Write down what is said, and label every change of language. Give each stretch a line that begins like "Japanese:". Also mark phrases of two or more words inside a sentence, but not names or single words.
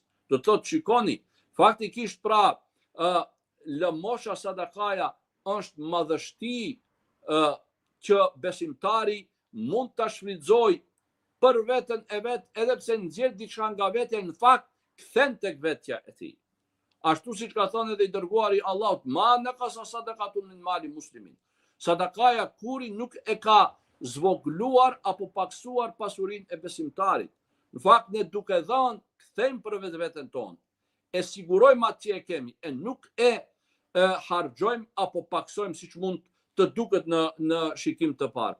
Albanian: Do të thotë shikoni, faktikisht pra lëmosha sadakaja është madhështi që besimtari mund ta shfrytëzojë për veten e vet, edhe pse nxjerr diçka nga vetja, në fakt kthen tek vetja e tij. Ashtu siç ka thënë edhe i dërguari Allahut,
Arabic: ما نقصت صدقة من مال مسلم.
Albanian: Sadakaja kuri nuk e ka zvogluar apo paksuar pasurinë e besimtarit. Në fakt ne duke dhënë kthejmë për vetveten tonë. E sigurojmë atë që e kemi e nuk e harxojmë apo paksojmë siç mund të duket në shikim të parë.